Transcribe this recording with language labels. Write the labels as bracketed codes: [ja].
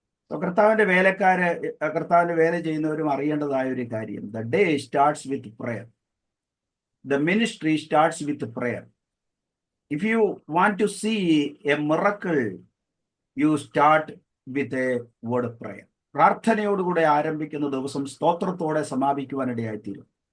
[ml] കർത്താവിന്റെ കർത്താവിന്റെ വേല ചെയ്യുന്നവരും അറിയേണ്ടതായ ഒരു കാര്യം, [en] The day starts with prayer. The ministry starts with prayer. If you want to see a miracle, you start with a word of prayer. [ml] പ്രാർത്ഥനയോടുകൂടെ ആരംഭിക്കുന്ന ദിവസം സ്തോത്രത്തോടെ സമാപിക്കുവാനിടയായിത്തീരും.